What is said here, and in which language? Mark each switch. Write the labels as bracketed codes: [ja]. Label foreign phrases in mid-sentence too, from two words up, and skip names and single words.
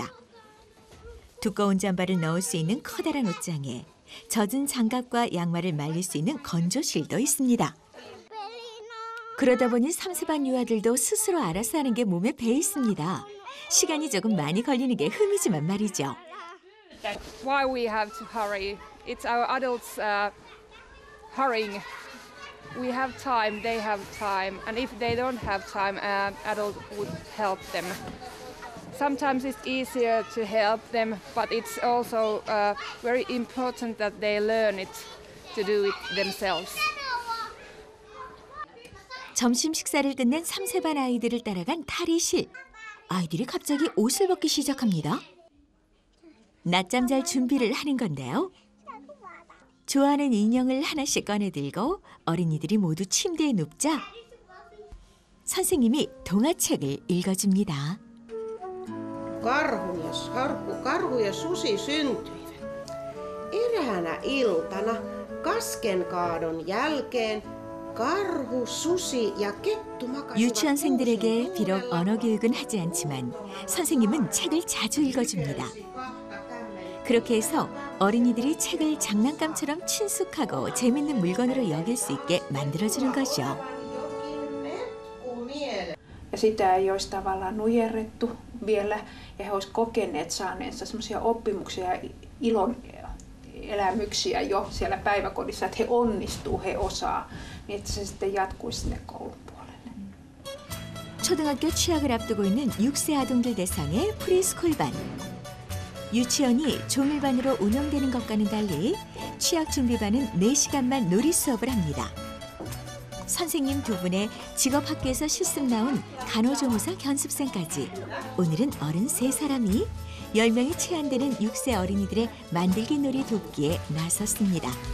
[ko] 두꺼운 잠바를 넣을 수 있는 커다란 옷장에 젖은 장갑과 양말을 말릴 수 있는 건조실도 있습니다. 그러다 보니 3세반 유아들도 스스로 알아서 하는 게 몸에 배 있습니다. 시간이 조금 많이 걸리는 게 흠이지만 말이죠. [en] Why we have to hurry? It's our adults hurrying. We have time, they have time, and if they don't have time, adult would help them. Sometimes it's easier to help them, but it's also very important that they learn it to do it themselves. [ko] 점심 식사를 끝낸 3세반 아이들을 따라간 탈의실. 아이들이 갑자기 옷을 벗기 시작합니다. 낮잠 잘 준비를 하는 건데요. 좋아하는 인형을 하나씩 꺼내들고 어린이들이 모두 침대에 눕자 선생님이 동화책을 읽어줍니다. [fi] Karhu ja susi syntyivät. Eräänä iltana kaskenkaadon jälkeen karhu, susi ja kettu makasivat. [ko] 유치원생들에게 비록 언어 교육은 하지 않지만 선생님은 책을 자주 읽어줍니다. 그렇게 해서 어린이들이 책을 장난감처럼 친숙하고 재밌는 물건으로 여길 수 있게 만들어주는 거죠. [fi] Ja sitä ei olisi tavallaan nujerrettu vielä ja he olisivat kokeneet saaneensa semmoisia oppimuksia ja ilon elämyksiä jo siellä päiväkodissa, että he onnistuu, he osaa, niin että se sitten jatkuisi sinne koulun puolelle. [ko] 초등학교 취학을 앞두고 있는 6세 아동들 대상의 프리스쿨반. 유치원이 종일반으로 운영되는 것과는 달리 취학 준비반은 4시간만 놀이 수업을 합니다. 선생님 2분의 직업학교에서 실습 나온 간호조무사 견습생까지 오늘은 어른 3사람이 10명이 채 안 되는 6세 어린이들의 만들기 놀이 돕기에 나섰습니다.